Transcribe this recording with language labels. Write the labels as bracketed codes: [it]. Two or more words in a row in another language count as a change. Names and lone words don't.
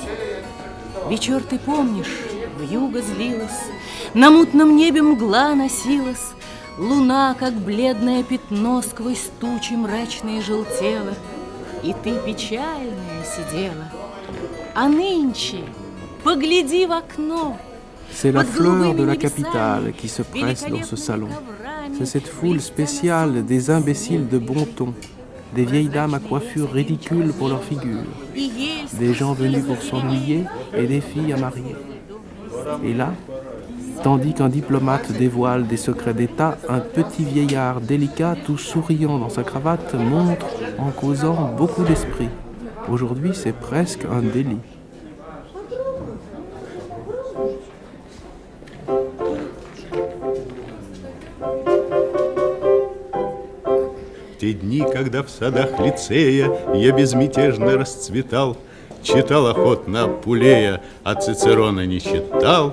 [ru] Вечер ты помнишь, вьюга злилась, на мутном небе мгла носилась, луна, как бледное пятно, сквозь тучи мрачные желтела, и ты печальная сидела. А нынче погляди в окно. [fr] C'est la fleur de la capitale qui se presse dans ce salon. C'est cette foule spéciale des imbéciles de bon ton, des vieilles dames à coiffure ridicule pour leur figure, des gens venus pour s'ennuyer et des filles à marier. Et là, tandis qu'un diplomate dévoile des secrets d'État, un petit vieillard délicat, tout souriant dans sa cravate, montre en causant beaucoup d'esprit. Aujourd'hui, c'est presque un délit. [ru] Те дни, когда в садах лицея я безмятежно расцветал, читал охотно Пулея, а Цицерона не читал.